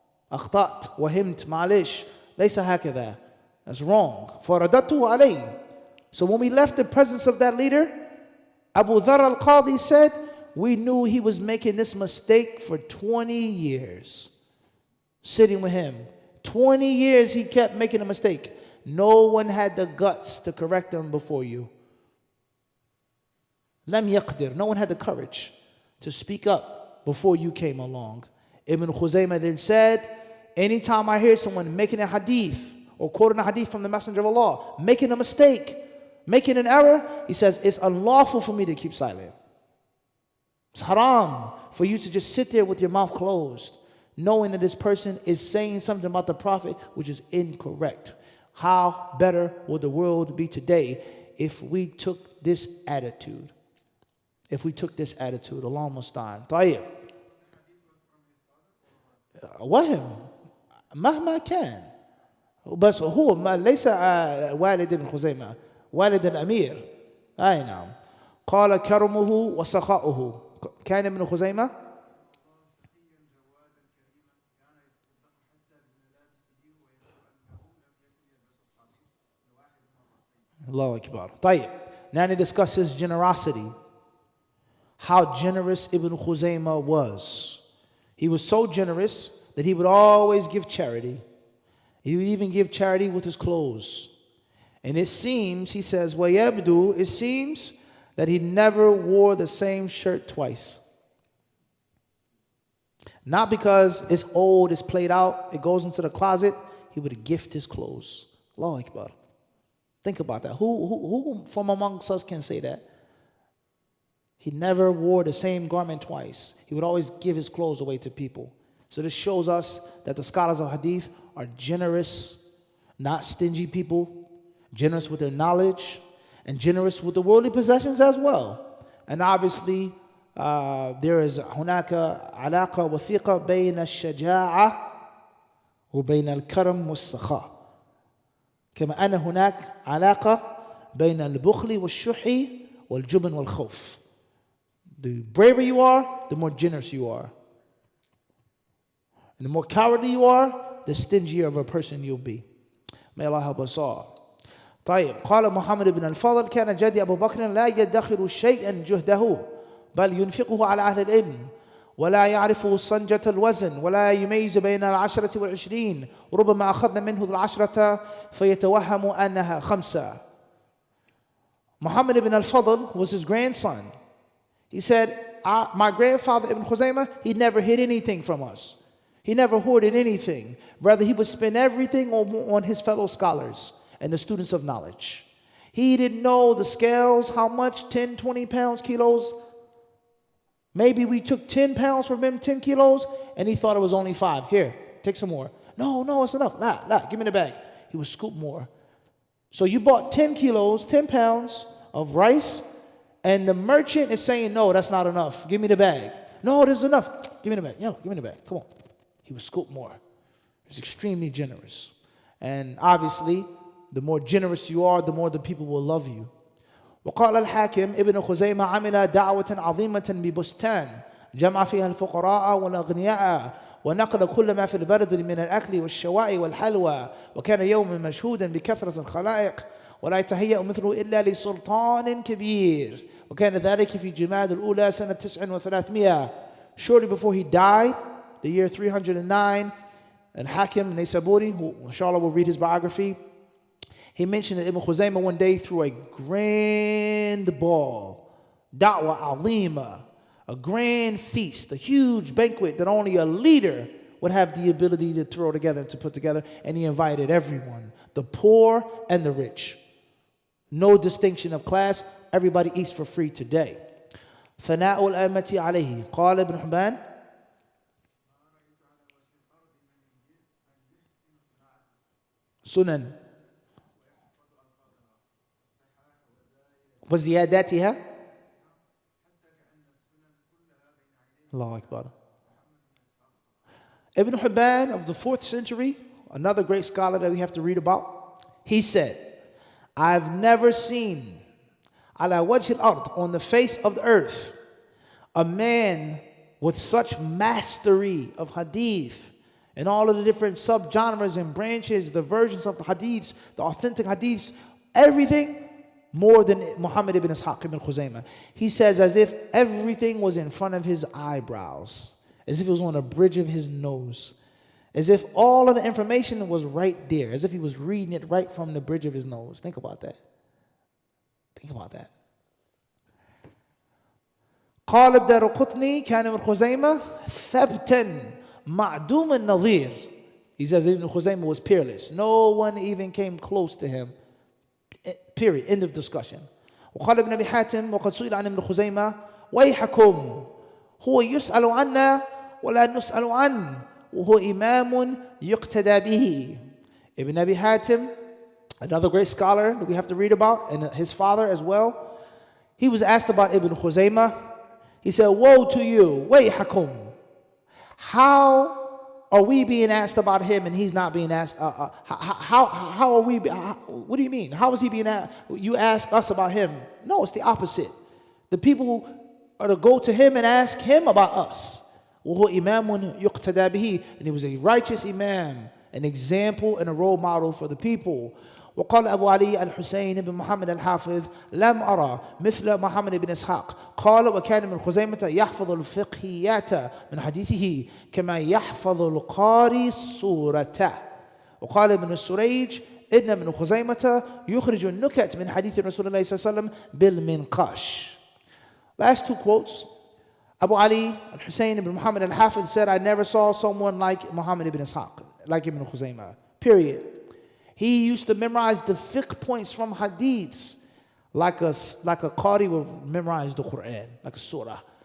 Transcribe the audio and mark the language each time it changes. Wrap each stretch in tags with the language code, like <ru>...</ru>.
<ar>أخطأت وهمت معلش ليس هكذا.</ar> <en>That's wrong.</en> <ar>فَرَدَدْتُهُ عَلَيْهِ.</ar> <en>So when we left the presence of that leader, Abu Dharr al-Qadhi said, we knew he was making this mistake for 20 years. Sitting with him. 20 years he kept making a mistake. No one had the guts to correct him before you.</en> <ar>Lam yaqdir.</ar> <en>No one had the courage to speak up before you came along. Ibn Khuzaymah then said, anytime I hear someone making a hadith or quoting a hadith from the Messenger of Allah, making a mistake, making an error, he says, it's unlawful for me to keep silent. It's haram for you to just sit there with your mouth closed, knowing that this person is saying something about the Prophet which is incorrect. How better would the world be today if we took this attitude? If we took this attitude, Allah mustaan.</en> <ar>طيب. وهم مهما كان بس هو ليس والد ابن خزيمة والد الأمير أي نعم قال كرمه وسخاؤه كان ابن خزيمة الله أكبر. طيب,</ar> <en>now to discuss his generosity. How generous Ibn Khuzaymah was. He was so generous that he would always give charity. He would even give charity with his clothes. And it seems, he says,</en> <ar>وَيَبْدُو,</ar> <en>it seems that he never wore the same shirt twice. Not because it's old, it's played out, it goes into the closet. He would gift his clothes. Allahu Akbar. Think about that. Who from amongst us can say that? He never wore the same garment twice. He would always give his clothes away to people. So this shows us that the scholars of Hadith are generous, not stingy people, generous with their knowledge, and generous with the worldly possessions as well. And obviously, there is</en> <ar>هناك علاقة وثيقة بين الشجاعة وبين الكرم والسخاء. كما أن هناك علاقة بين البخل والشح والجبن والخوف.</ar> <en>The braver you are, the more generous you are. And the more cowardly you are, the stingier of a person you'll be. May Allah help us all.</en> <ar>طيب, قال محمد بن الفضل كان جدي أبو بكر لا يدخر شيئا جهده بل ينفقه على أهل العلم ولا يعرف صنجة الوزن ولا يميز بين 10 و20 وربما أخذنا منه 10 فيتوهم أنها 5.</ar> <en>Muhammad ibn al-Fadl was his grandson. He said, my grandfather Ibn Khuzaymah, he never hid anything from us. He never hoarded anything. Rather, he would spend everything on his fellow scholars and the students of knowledge. He didn't know the scales, how much, 10, 20 pounds, kilos. Maybe we took 10 pounds from him, 10 kilos, and he thought it was only 5. Here, take some more. No, it's enough. Nah, give me the bag. He would scoop more. So you bought 10 kilos, 10 pounds of rice, and the merchant is saying, no, that's not enough. Give me the bag. No, this is enough. Give me the bag. Yeah, give me the bag. Come on. He would scoop more. He was extremely generous. And obviously, the more generous you are, the more the people will love you.</en> <ar>وقال الحاكم ابن خزيمة عمل دعوة عظيمة ببستان جمع فيها الفقراء والأغنياء ونقل كل ما في البرد من الأكل والشواء والحلوى وكان يوما مشهودا بكثرة الخلائق ولا يتهيأ مثله إلا لسلطان كبير وكان ذلك في جماد الأولى سنة 9 و300.</ar> <en>Shortly before he died, the year 309, and Hakim Naysaburi, who inshallah will read his biography, he mentioned that Ibn Khuzaymah one day threw a grand ball,</en> <ar>da'wah azima,</ar> <en>a grand feast, a huge banquet that only a leader would have the ability to throw together, to put together, and he invited everyone, the poor and the rich. No distinction of class, everybody eats for free today.</en> <ar>ثناء الأئمة عليه قال ابن حبان سنن وزياداتها الله أكبر.</ar> <en>Ibn Hibban of the 4th century, another great scholar that we have to read about, he said, I've never seen</en> <ar>ala wajh al-ard,</ar> <en>on the face of the earth, a man with such mastery of hadith and all of the different subgenres and branches, the versions of the hadiths, the authentic hadiths, everything, more than Muhammad ibn Ishaq ibn Khuzaymah. He says as if everything was in front of his eyebrows, as if it was on the bridge of his nose, as if all of the information was right there, as if he was reading it right from the bridge of his nose. Think about that. Think about that.</en> <ar>قال الدارقطني كان ابن خزيمة ثبتا معدوم النظير.</ar> <en>He says Ibn Khuzaymah was peerless. No one even came close to him. Period. End of discussion.</en> <ar>وقال ابن أبي حاتم وقد سئل عن ابن خزيمة ويحكم هو يسأل عنا ولا نسأل عنه وهو إمام يقتدى به.</ar> <en>Ibn Abi Hatim, another great scholar that we have to read about, and his father as well, he was asked about Ibn Khuzaymah. He said, woe to you,</en> <ar>ويحكم.</ar> <en>How are we being asked about him and he's not being asked? How are we? What do you mean? How is he being asked? You ask us about him. No, it's the opposite. The people are to go to him and ask him about us.</en> <ar>وهو إمام يقتدى به.</ar> <en>And he was a righteous imam, an example and a role model for the people.</en> <ar>وقال أبو علي الحسين بن محمد الحافظ لم أرى مثل محمد بن إسحاق قال وكان من خزيمة يحفظ الفقهيات من حديثه كما يحفظ القاري السورة. وقال ابن السريج إن ابن خزيمة يخرج النكت من حديث رسول الله صلى الله عليه وسلم بالمنقاش.</ar> <en>Last 2 quotes. Abu Ali al-Husayn ibn Muhammad al-Hafiz said, I never saw someone like Muhammad ibn Ishaq, like Ibn Khuzaymah, period. He used to memorize the fiqh points from hadiths like a qari will memorize the Quran, like a surah.</en>